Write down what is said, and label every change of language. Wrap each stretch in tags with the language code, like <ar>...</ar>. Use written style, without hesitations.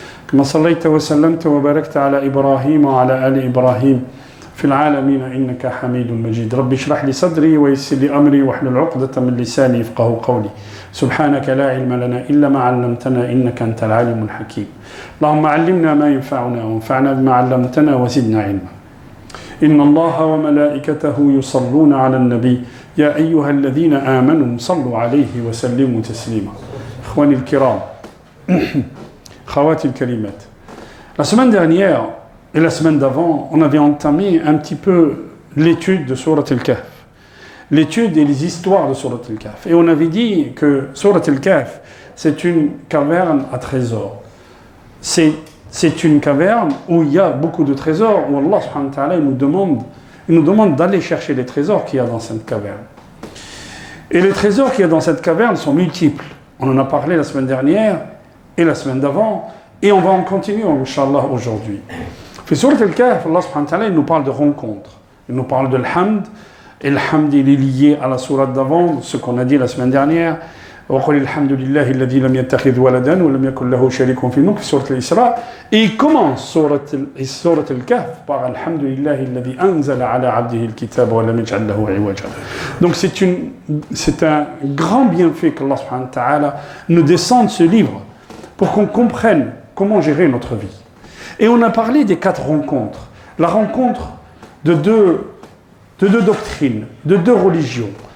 <ar>كما صليت وسلمت وباركت على إبراهيم وعلى آل إبراهيم في العالمين إنك حميد مجيد رب اشرح لي صدري ويسر لي أمري واحلل عقدة من لساني يفقهوا قولي سبحانك لا علم لنا إلا ما علمتنا إنك أنت العليم الحكيم اللهم علمنا ما ينفعنا وانفعنا بما علمتنا وزدنا علما إن الله وملائكته يصلون على النبي يا أيها الذين آمنوا صلوا عليه وسلموا تسليما إخواني الكرام خواتي الكريمات.</ar> <fr>La semaine dernière et la semaine d'avant, on avait entamé un petit peu l'étude de Surat Al-Kahf, l'étude et les histoires de Surat Al-Kahf. Et on avait dit que Surat Al-Kahf, c'est une caverne à trésors. C'est une caverne où il y a beaucoup de trésors, où Allah subhanahu wa ta'ala nous demande d'aller chercher les trésors qu'il y a dans cette caverne. Et les trésors qu'il y a dans cette caverne sont multiples. On en a parlé la semaine dernière et la semaine d'avant, et on va en continuer, Inch'Allah, aujourd'hui. Surat Al-Kahf, Allah subhanahu wa ta'ala, il nous parle de rencontres. Il nous parle de l'hamd. Et l'hamd, il est lié à la sourate d'avant, ce qu'on a dit la semaine dernière.</fr> <ar>وَقُلِ الْحَمْدُ لِلَّهِ الَّذِي لَمْ يَتَّخِذْ وَلَدًا وَلَمْ يَكُنْ لَهُ شَرِيكٌ فِي الْمُلْكِ Surat Al-Isra.</ar> <fr>Et il commence Surat Al-Kahf par</fr> <ar>الحمد لله الذي أنزل على عبده الكتاب ولم يجعل له عوجا.</ar> <fr>Donc c'est un grand bienfait qu'Allah subhanahu wa ta'ala nous descende ce livre pour qu'on comprenne comment gérer notre vie. Et on a parlé des 4 rencontres. La rencontre de deux doctrines, de 2 religions.</fr>